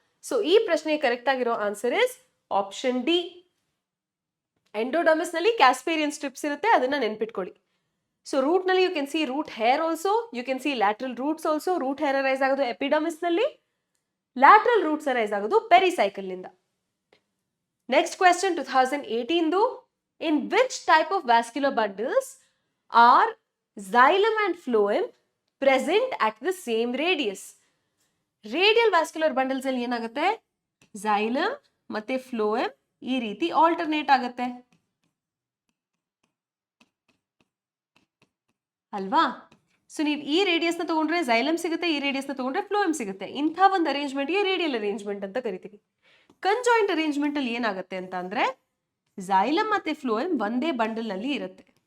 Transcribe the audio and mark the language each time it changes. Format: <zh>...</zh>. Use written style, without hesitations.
<kn>So ಈ ಪ್ರಶ್ನೆ correct ಆಗಿರೋ answer</kn> <en>Is option D.</en> <kn>Endodermis ನಲ್ಲಿ ಕ್ಯಾಸ್ಪೇರಿಯನ್ ಸ್ಟ್ರಿಪ್ಸ್ ಇರುತ್ತೆ, ಅದನ್ನ ನೆನ್ಪಿಟ್ಕೊಳ್ಳಿ.</kn> <en>So root ನಲ್ಲಿ you can see root hair also, you can see lateral roots also.</en> <kn>Root hair arise ಆಗೋದು ಎಪಿಡರ್ಮಿಸ್ ನಲ್ಲಿ, ಲ್ಯಾಟ್ರಲ್ ರೂಟ್ಸ್ ಅರೈಸ್ ಆಗೋದು ಪೆರಿಸೈಕಲ್ ನಿಂದ.</kn> <en>Next question, 2018. In which type of vascular bundles are xylem and phloem present at the same radius?</en> <kn>Radial vascular bundles ಅಲ್ಲಿ ಏನಾಗುತ್ತೆ? xylem ಮತ್ತೆ phloem ಈ ರೀತಿ alternate ಆಗುತ್ತೆ ಅಲ್ವಾ? ಸೊ ನೀವು ಈ ರೇಡಿಯಸ್ ನ ತಗೊಂಡ್ರೆ xylem ಸಿಗುತ್ತೆ, ಈ ರೇಡಿಯಸ್ ನ ತಗೊಂಡ್ರೆ phloem ಸಿಗುತ್ತೆ. ಇಂಥ ಒಂದು ಅರೇಂಜ್ಮೆಂಟ್ ಗೆ ರೇಡಿಯಲ್ ಅರೇಂಜ್ಮೆಂಟ್ ಅಂತ ಕರಿತೀವಿ. ಕಂಜಾಯಿಂಟ್ ಅರೇಂಜ್ಮೆಂಟ್ ಅಲ್ಲಿ ಏನಾಗುತ್ತೆ ಅಂತ ಅಂದ್ರೆ xylem ಮತ್ತೆ phloem ಒಂದೇ ಬಂಡಲ್ ನಲ್ಲಿ ಇರುತ್ತೆ.</kn>